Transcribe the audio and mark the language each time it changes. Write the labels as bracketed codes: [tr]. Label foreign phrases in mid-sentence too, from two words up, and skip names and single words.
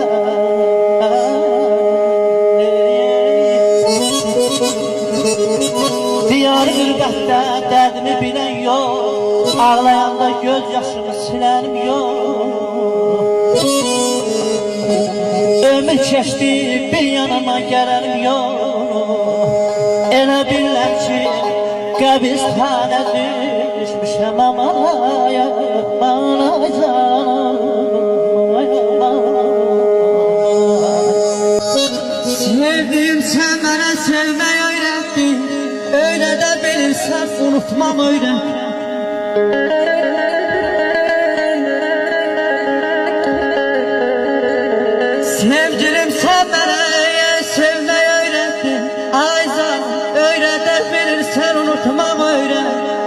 [az] Diyar qürbətdə dərdimi bilən yox Ağlayanda göz yaşımı silənim yox Ömür keçdi bir yanıma gələnim yox Elə biləm ki qəbirstana düşmüşəm Amanaya, amanaya [tr] Sevdim sen bana sevmeyi öğrettin Öyle de bilirsen unutmam öğrettin Sevgilim sen bana sevmeyi öğrettin Ayzan öyle de bilirsen unutmam öğrettin